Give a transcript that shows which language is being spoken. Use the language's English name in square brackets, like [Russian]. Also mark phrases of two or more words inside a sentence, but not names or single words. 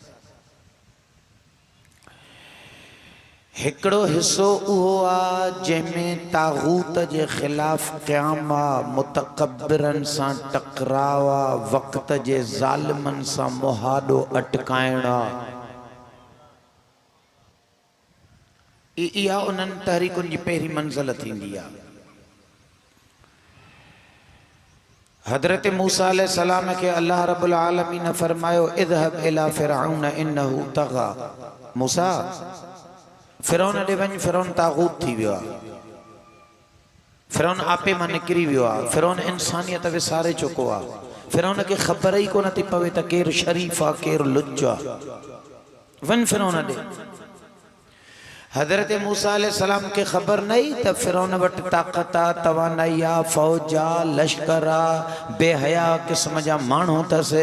[Sindhi] हिकिड़ो हिस्सो उहो आहे जंहिंमें तागूत जे ख़िलाफ़ क़याम आहे, मुतकब्बिरनि सां टकराव आहे, वक़्त जे ज़ालिमनि सां मुहाॾो अटकाइण आहे। इहा उन्हनि तहरीकुनि जी पहिरीं मंज़िल थींदी आहे। हज़रत मूसा अलैहिस्सलाम के अल्लाह [Arabic] رب العالمين [Sindhi] ने फरमायो [Arabic] اذهب إلى فرعون إنه طغى. [Sindhi] मूसा फ़िरौन ॾे वञ, फ़िरौन तागूत थी वियो आहे, फ़िरौन आपे मां निकिरी वियो आहे, फ़िरौन इंसानियत विसारे चुको आहे, फ़िरौन खे ख़बर ई कोन थी पवे त केरु शरीफ़ आहे केरु लुच्च आहे। वञ फ़िरौन ॾे। हज़रत मूसा अलैहिस्सलाम [Urdu] کے خبر نہیں [Sindhi] त फ़िरौन वटि ताक़त आ, तवानाई आ, फ़ौज आ, लश्कर आ, बेहया क़िस्म जा माण्हू अथसि।